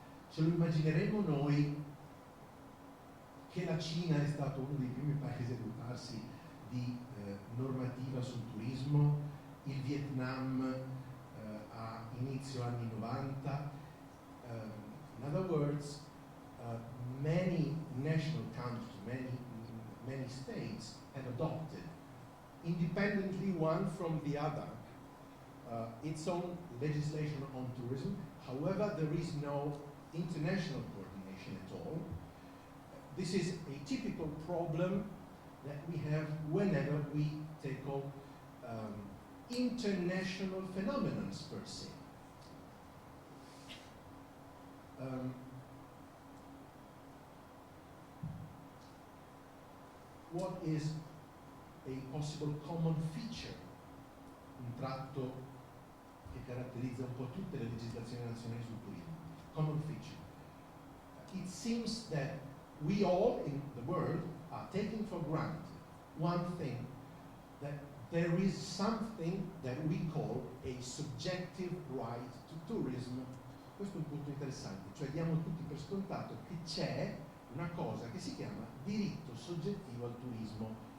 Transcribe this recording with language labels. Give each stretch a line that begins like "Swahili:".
Italian: Ce lo immagineremo noi che la Cina è stato uno dei primi paesi a dotarsi di normativa sul turismo, il Vietnam a inizio anni 90.
English: In other words, many national countries, many states have adopted, independently one from the other, its own legislation on tourism. However, there is no international coordination at all. This is a typical problem that we have whenever we tackle international phenomena per se. What is a possible common feature,
Italian: un tratto che caratterizza un po' tutte le legislazioni nazionali sul turismo?
English: Common feature. It seems that we all in the world are taking for granted one thing, that there is something that we call a subjective right to tourism.
Italian: Questo è un punto interessante, cioè diamo tutti per scontato che c'è una cosa che si chiama diritto soggettivo al turismo.